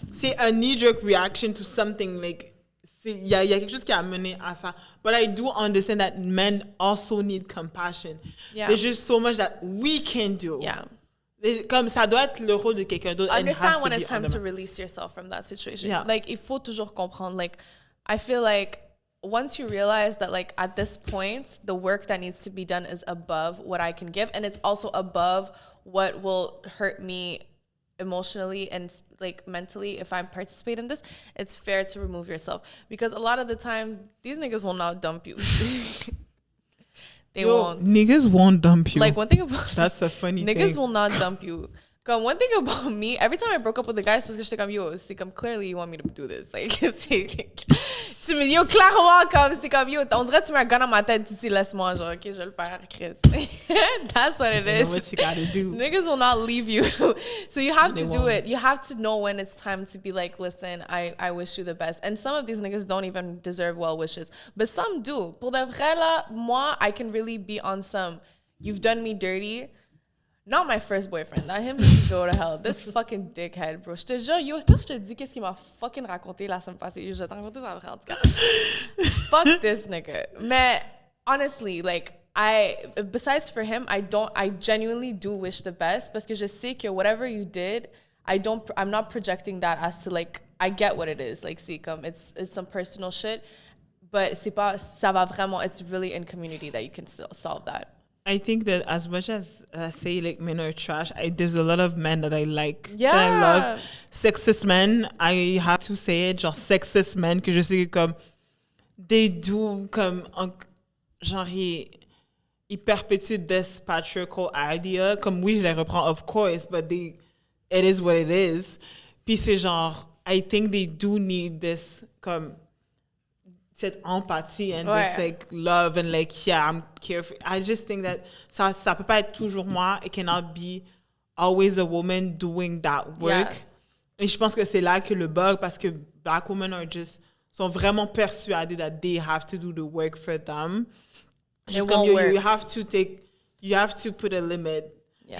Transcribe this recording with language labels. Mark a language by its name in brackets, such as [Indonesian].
[French] C'est [English] a knee-jerk reaction to something like, [French] il y a quelque chose qui a mené à ça. [English] But I do understand that men also need compassion. Yeah. There's just so much that we can do. Yeah. [French] Comme ça doit être le rôle de quelqu'un d'autre. [English] Understand when it's time to release yourself from that situation. Yeah. [French] Like, il faut toujours comprendre. [English] Like, I feel like once you realize that, like, at this point, the work that needs to be done is above what I can give, and it's also above what will hurt me emotionally and, like, mentally if I participate in this, it's fair to remove yourself. Because a lot of the times, these niggas will not dump you. They won't. Niggas won't dump you. Like, one thing about that's a funny thing. Niggas will not dump you. Come, one thing about me, every time I broke up with a guy, [French] c'est parce que j'étais comme, yo, c'est comme, [English] clearly you want me to do this. [French] Like, tu me dis, yo, clairement, comme, c'est comme, yo, on dirait que tu mets un gun dans ma tête, tu dis, laisse-moi, genre, ok, je vais le faire, Chris. [English] That's what it is. You know what you gotta do. Niggas will not leave you. So you have They to won't. do it. You have to know when it's time to be like, listen, I wish you the best. And some of these niggas don't even deserve well wishes. But some do. [French] Pour de vrai, là, moi, [English] I can really be on some, you've done me dirty. Not my first boyfriend. Not him. Go to hell. This fucking dickhead, bro. [French] Je te jure, yo, quand je te dis qu'est-ce qu'il m'a fucking raconté la semaine passée, je vais te raconter ça après, en tout cas. [English] Fuck this nigga. Mais honestly, like, besides for him, I genuinely do wish the best [French] parce que je sais que [English] whatever you did, I'm not projecting that as to, like, I get what it is. Like, see, comme, it's some personal shit, but [French] c'est pas, ça va vraiment, [English] it's really in community that you can still solve that. I think that as much as I say like men are trash, there's a lot of men that I like. Yeah. That I love. Sexist men, I have to say it, genre sexist men, [French] que je sais que comme, [English] they do comme, genre, [French] ils perpétuent [English] this patriarchal idea. [French] Comme oui, je les reprends, [English] of course, but it is what it is. [French] Puis c'est genre, [English] I think they do need this, comme, [French] cette empathie [English] and this, like, love and, like, yeah, I'm carefree. I just think that [French] ça peut pas être toujours moi. [English] It cannot be always a woman doing that work. Yeah. [French] Et je pense que c'est là que le bug, parce que Black women sont vraiment persuadées [English] that they have to do the work for them. Juste comme you have to put a limit. Yeah.